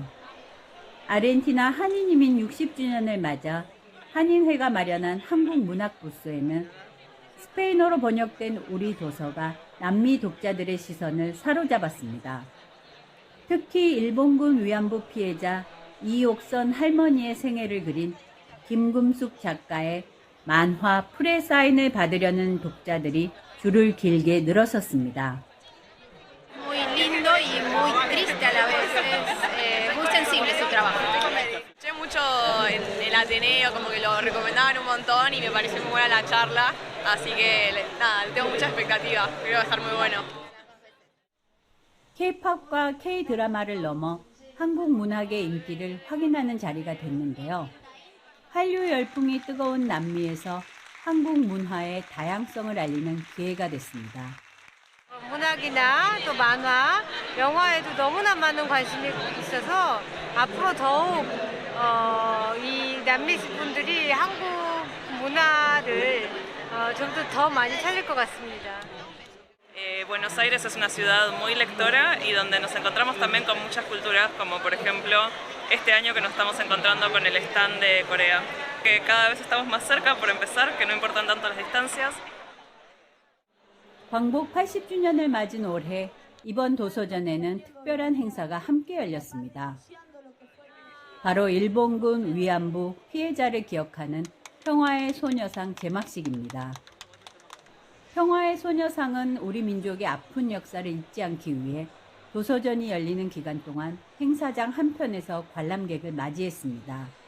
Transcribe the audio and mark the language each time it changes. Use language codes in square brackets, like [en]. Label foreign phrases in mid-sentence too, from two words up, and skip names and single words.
[ko] 아르헨티나 한인이민 60주년을 맞아 한인회가 마련한 한국 문학 부스에는 스페인어로 번역된 우리 도서가 남미 독자들의 시선을 사로잡았습니다. 특히 일본군 위안부 피해자 이옥선 할머니의 생애를 그린 김금숙 작가의 만화 풀의 사인을 받으려는 독자들이 줄을 길게 늘어섰습니다. [es] Muy lindo y muy triste a la vez, es muy sensible su trabajo. Escuché mucho en el Ateneo, como que lo recomendaban un montón y me pareció muy buena la charla, así que nada, tengo mucha expectativa, creo que va a estar muy bueno. [ko] K-팝과 K-드라마를 넘어 한국 문학의 인기를 확인하는 자리가 됐는데요. 한류 열풍이 뜨거운 남미에서 한국 문화의 다양성을 알리는 기회가 됐습니다. 문학이나 또 만화, 영화에도 너무나 많은 관심이 있어서 앞으로 더욱 이 남미 분들이 한국 문화를 좀 더 많이 찾을 것 같습니다. [es] Buenos Aires es una ciudad muy lectora y donde nos encontramos también con muchas culturas, como por ejemplo este año que nos estamos encontrando con el stand de Corea, que cada vez estamos más cerca por empezar, que no importan tanto las distancias. [ko] 광복 80주년을 맞은 올해 이번 도서전에는 특별한 행사가 함께 열렸습니다. 바로 일본군 위안부 피해자를 기억하는 평화의 소녀상 제막식입니다. 평화의 소녀상은 우리 민족의 아픈 역사를 잊지 않기 위해 도서전이 열리는 기간 동안 행사장 한편에서 관람객을 맞이했습니다.